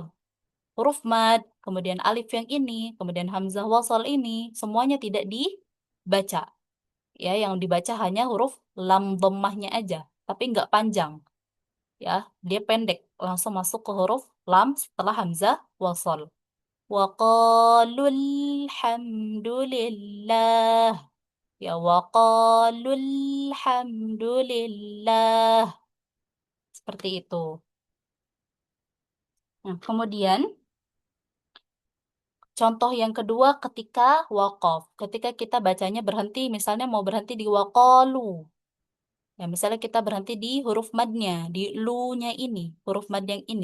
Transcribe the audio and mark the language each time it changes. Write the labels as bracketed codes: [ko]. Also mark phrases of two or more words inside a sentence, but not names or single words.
[id] Huruf mad, kemudian alif yang ini, kemudian hamzah wasal ini, semuanya tidak dibaca. Ya, yang dibaca hanya huruf lam dhammahnya aja, tapi nggak panjang. Ya, dia pendek, langsung masuk ke huruf lam setelah hamzah wasal. [ar] وقالوا الحمد لله. Ya وقالوا الحمد لله. [id] Seperti itu. Nah, kemudian contoh yang kedua ketika waqaf. Ketika kita bacanya berhenti, misalnya mau berhenti di waqalu. Ya, misalnya kita berhenti di huruf madnya, di lu-nya ini, huruf mad yang ini.